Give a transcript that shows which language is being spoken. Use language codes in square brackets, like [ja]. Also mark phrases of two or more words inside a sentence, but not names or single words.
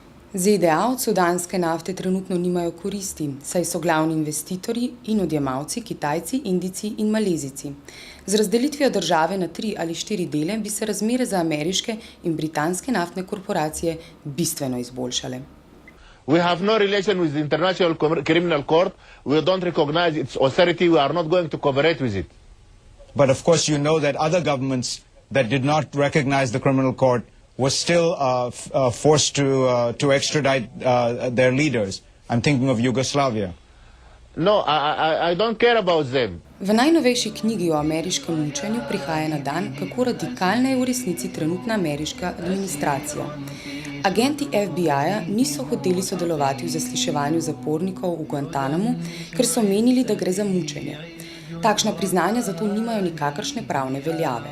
[sl] ZDA od sudanske nafte trenutno nimajo koristi, saj so glavni investitorji in odjemalci Kitajci, Indijci in Malezijci. Z razdelitvijo države na 3 ali 4 dele bi se razmere za ameriške in britanske naftne korporacije bistveno izboljšale. [en] We have no relation with the International Criminal Court. We don't recognize its authority. We are not going to cooperate with it. But of course you know that other governments that did not recognize the criminal court were still forced to extradite their leaders. I'm thinking of Yugoslavia. No, I don't care about them. [sl] V najnovejši knjigi o ameriškem mučenju prihaja na dan, kako radikalna je v resnici trenutna ameriška administracija. Agenti FBI-ja niso hoteli sodelovati v zasliševanju zapornikov v Guantanamu, ker so menili, da gre za mučenje. Takšna priznanja zato nimajo nikakršne pravne veljave.